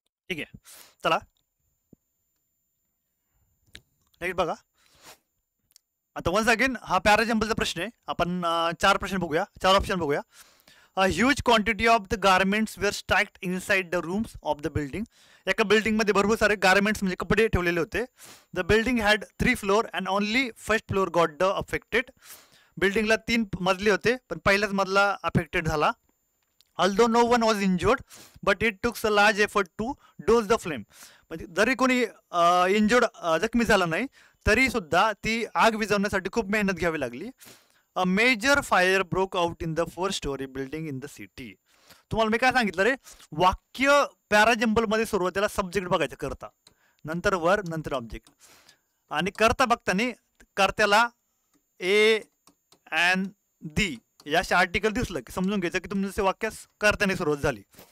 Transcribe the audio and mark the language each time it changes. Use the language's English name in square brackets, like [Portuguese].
[Marathi] ठीक आहे, चला नेक्स्ट बघा. आता वन्स अगेन हा पॅराजम्पलचा प्रश्न आहे. आपण 4 प्रश्न बघूया, 4 ऑप्शन बघूया. [English] A huge quantity of the garments were stacked inside the rooms of the building. [Marathi] एका बिल्डिंग मध्ये भरपूर सारे गारमेंट्स म्हणजे कपडे ठेवलेले होते. [English] The building had 3 floor and only first floor got the affected. [Marathi] बिल्डिंगला 3 मजले होते पण पहिलाच मजला अफेक्टेड झाला. [English] Although no one was injured, but it took a large effort to douse the flame. [Marathi] म्हणजे जरी कोणी इंजुर्ड जखमी झाला नाही तरी सुद्धा ती आग विझवण्यासाठी खूप मेहनत घ्यावी लागली. [English] A major fire broke out in the 4 story building in the city. [Marathi] तुम्हाला मी काय सांगितलं रे, वाक्य पॅराजम्बल मध्ये सुरुवातीला सब्जेक्ट बघायचं करता, नंतर वर, नंतर ऑब्जेक्ट. आणि करता बघताना कर्त्याला ए अँड दी याचे आर्टिकल दिसलं की समजून घ्यायचं की तुमचं वाक्यास कर्त्याने सुरुवात झाली.